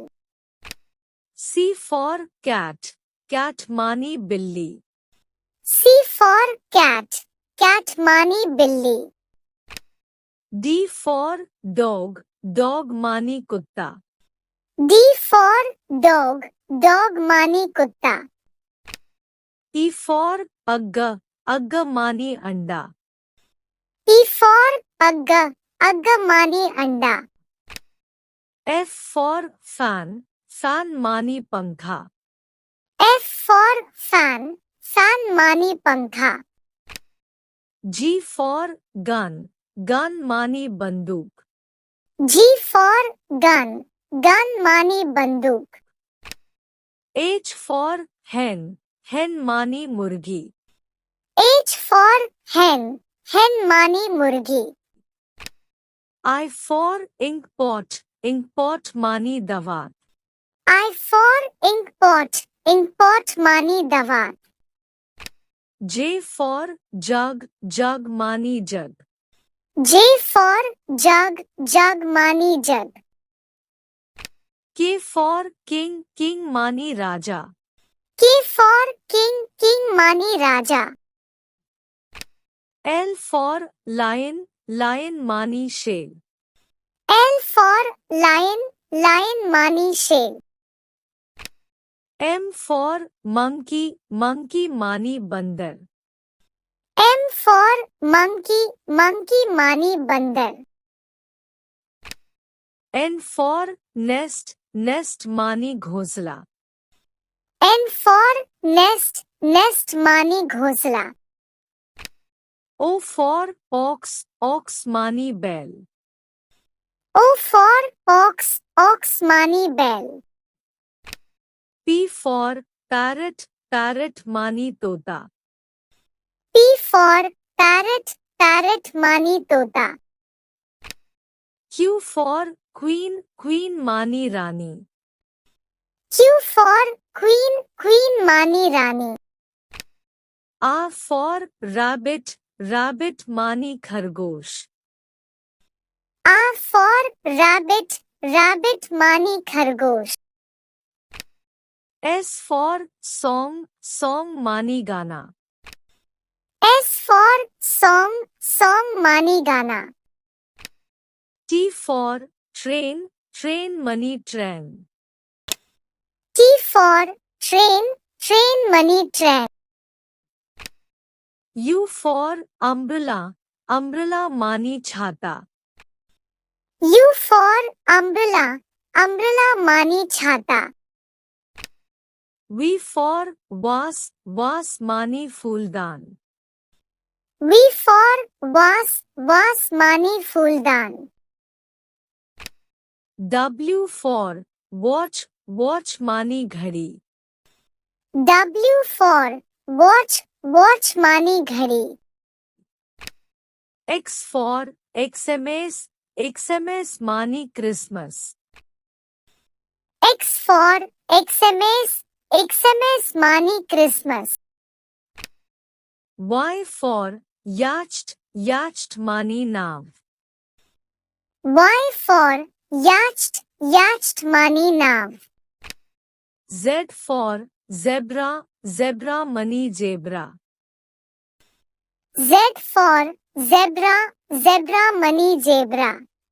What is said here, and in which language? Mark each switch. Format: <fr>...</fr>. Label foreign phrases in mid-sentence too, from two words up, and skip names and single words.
<en>C for cat, cat</en> <hi>मानी बिल्ली.</hi> <en>C for cat, cat</en> <hi>मानी बिल्ली.</hi> <en>D for dog, dog</en> <hi>मानी कुत्ता.</hi> <en>D for dog, dog</en> <hi>मानी कुत्ता.</hi> <en>E for अग्गा, अग्गा</en> <hi>मानी अंडा.</hi> <en>E for अग्गा, अग्गा</en> <hi>मानी अंडा.</hi> <en>F for fan, fan</en> <hi>मानी पंखा.</hi> <en>F for fan, fan</en> <hi>मानी पंखा.</hi> <en>G for gun, gun</en> <hi>मानी बंदूक.</hi> <en>G for gun, gun</en> <hi>मानी बंदूक.</hi> <en>H for hen, hen</en> <hi>मानी मुर्गी.</hi> <en>H for hen, hen</en> <hi>मानी मुर्गी.</hi> <en>I for ink pot, ink pot</en> <hi>मानी दवा.</hi> <en>I for ink pot, ink pot</en> <hi>मानी दवा.</hi> <en>J for jug, jug</en> <hi>मानी जग.</hi> <en>J for jug, jug</en> <hi>मानी जग.</hi> <en>for king, king</en> <hi>मानी राजा.</hi> <en>K for king, king</en> <hi>मानी राजा.</hi> <en>L for lion, lion</en> <hi>मानी शेर.</hi> <en>L for lion, lion</en> <hi>मानी शेर.</hi> <en>M for monkey, monkey</en> <hi>मानी बंदर.</hi> <en>M for monkey, monkey</en> <hi>मानी बंदर.</hi> <en>N for nest, nest</en> <hi>मानी घोंसला.</hi> <en>N for nest, nest</en> <hi>मानी घोंसला.</hi> <en>O for ox, ox</en> <hi>मानी बैल.</hi> <en>O for ox, ox</en> <hi>मानी बैल.</hi> <en>P for parrot, parrot</en> <hi>मानी तोता.</hi> <en>P for parrot, parrot</en> <hi>मानी तोता.</hi> <en>Q for queen, queen</en> <hi>मानी रानी.</hi> <en>Q for queen, queen</en> <hi>मानी रानी.</hi> <en>R for rabbit, rabbit</en> <hi>मानी खरगोश.</hi> <en>R for rabbit, rabbit</en> <hi>मानी खरगोश.</hi> <en>S for song, song</en> <hi>मानी गाना.</hi> <en>S for song, song</en> <hi>मानी गाना.</hi> <en>T for train, train</en> <hi>मानी ट्रेन.</hi> <en>T for train, train</en> <hi>मानी ट्रेन.</hi> <en>U for umbrella, umbrella</en> <hi>मानी छाता.</hi> <en>U for umbrella, umbrella</en> <hi>मानी छाता.</hi> <en>V for vase, vase</en> <hi>मानी फूलदान.</hi> <en>V for vase, vase</en> <hi>मानी फूलदान.</hi> <en>W for watch, watch</en> <hi>मानी घड़ी.</hi> <en>W for watch, watch</en> <hi>मानी घड़ी.</hi> <en>X for XMS, XMS</en> <hi>मानी क्रिसमस.</hi> <en>X for XMS, XMS</en> <hi>मानी क्रिसमस.</hi> <en>Y for yacht, yacht</en> <hi>मानी नाव.</hi> <en>Y for yacht, yacht</en> <hi>मानी नाव.</hi> <en>Z for zebra, zebra</en> <hi>मानी जेब्रा.</hi> <en>Z for zebra, zebra</en> <hi>मानी जेब्रा.</hi>